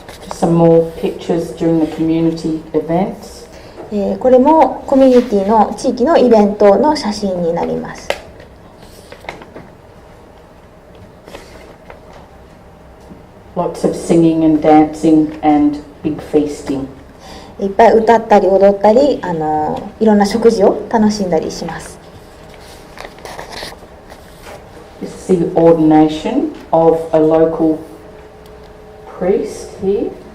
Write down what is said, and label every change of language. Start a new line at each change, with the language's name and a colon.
English: Some more pictures during the community events.
Japanese: これもコミュニティの地域のイベントの写真になります。
English: Lots of singing and dancing and big feasting.
Japanese: いっぱい歌ったり踊ったりいろんな食事を楽しんだりします。
English: This is the ordination of a local priest here.